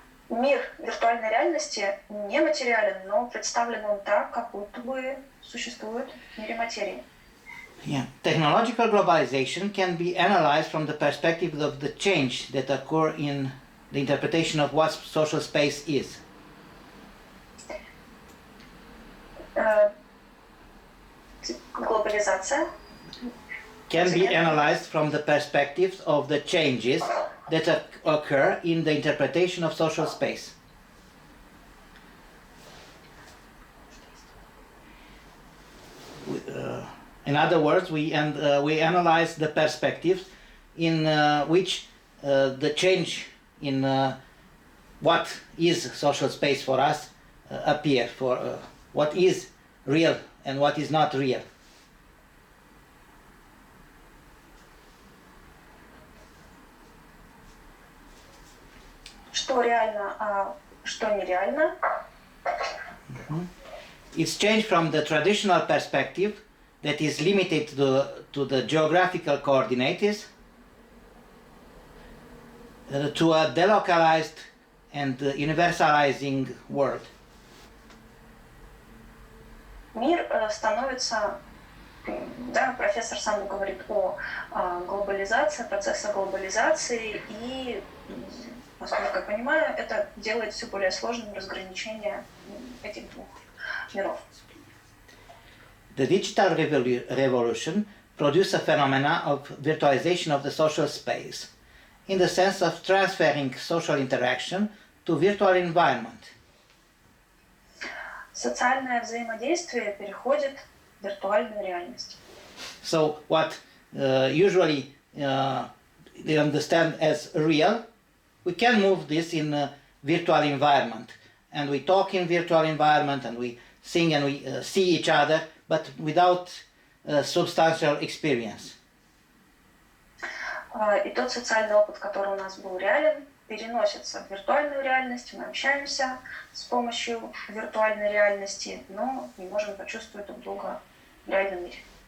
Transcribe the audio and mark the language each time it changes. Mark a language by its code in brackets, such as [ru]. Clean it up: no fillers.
[ru] Мир виртуальной реальности не материален, но представлен он так, как будто бы существует в мире материи. [en] Yeah. Technological globalization can be analyzed from the perspective of the change that occur in the interpretation of what social space is. [ru] Глобализация. [en] can be analyzed from the perspectives of the changes that occur in the interpretation of social space. In other words, we analyze the perspectives in which the change in what is social space for us appear, for what is real and what is not real. [ru] Что реально, а что нереально. [en] It's changed from the traditional perspective that is limited to the geographical coordinates to a delocalized and universalizing world. [ru] Мир становится, да, профессор Санду говорит о глобализации, процессе глобализации, и, насколько я понимаю, это делает все более сложным разграничение этих двух миров. [en] The digital revolution produced a phenomena of virtualization of the social space, in the sense of transferring social interaction to virtual environment. [ru] Социальное взаимодействие переходит в виртуальную реальность. [en] So what usually they understand as real, we can move this in a virtual environment, and we talk in virtual environment, and we sing and we see each other, but without substantial experience. [ru] И тот социальный опыт, который у нас был реален, переносится в виртуальную реальность. Мы общаемся с помощью виртуальной реальности, но не можем почувствовать друг друга в реальном мире.